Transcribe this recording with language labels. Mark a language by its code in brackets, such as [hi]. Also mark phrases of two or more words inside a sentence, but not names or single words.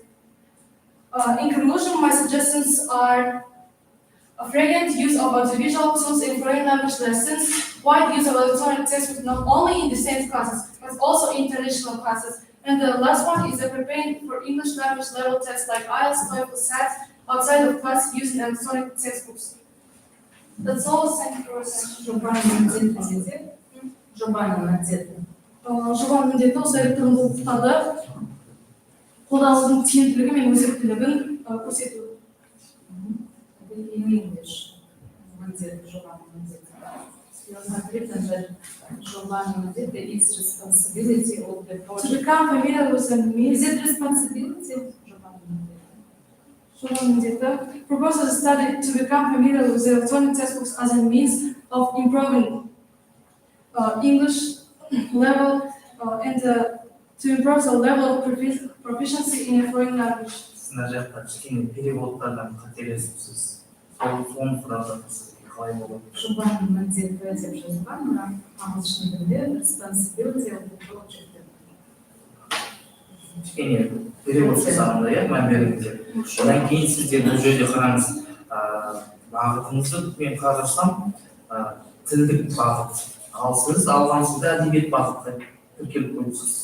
[en] In conclusion, my suggestions are a frequent use of audiovisual tools in foreign language lessons, wide use of electronic textbooks not only in distance classes, but also in traditional classes. And the last one is preparing for English language level tests like IELTS, TOEFL, SAT outside of class using electronic textbooks. That's all. Thank you for your attention. [kk] Жобаның міндеті осы электронды оқулықтарды қолданудың тиімділігі мен өзектілігін көрсету. [en] Responsibility of the project. To become familiar with the means. Is it responsibility? Propose a study to become familiar with the electronic textbooks as a means of improving English level and to improve the level of proficiency in a foreign language. [kk] Сына жақта кішкене переводтардан қателесіпсіз. Соны сұрап жатырсыз. Қалай болады? Жобаның міндеті деп жазған, ағылшын тілінде [en] responsibility of the project. [kk] Кішкене перевод жасағанда, иә, мән беріңіздер. Одан кейін сіздер бұл жерде қараңыз, бағытыңызды мен қарасам, тілдік бағыт. Ал сіз алғансызда әдебиет бағытқа тіркеліп қойыпсыз.